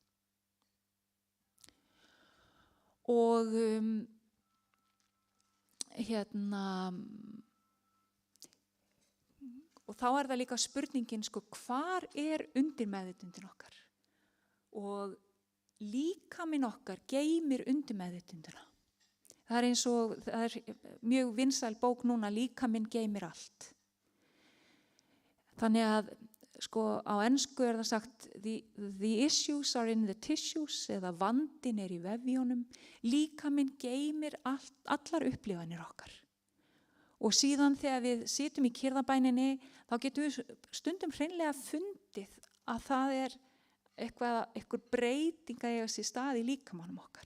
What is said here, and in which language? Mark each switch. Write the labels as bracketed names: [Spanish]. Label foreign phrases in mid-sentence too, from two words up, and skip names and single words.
[Icelandic] Og og þá er það líka spurningin, hvar er undirmeðvitundin okkar? Og líkaminn okkar geymir undirmeðvitundina. Það er mjög vinsæl bók núna, Líkaminn geymir allt. Þannig að á ensku er það sagt [English] the issues are in the tissues, [Icelandic] eða vandinn er í vefjónum. Líkaminn geymir allar upplifanir okkar. Og síðan þegar við sitjum í kyrðabæninni, þá getum við stundum hreinlega fundið að það er eitthvað breyting að eiga sér stað í líkamanum okkar.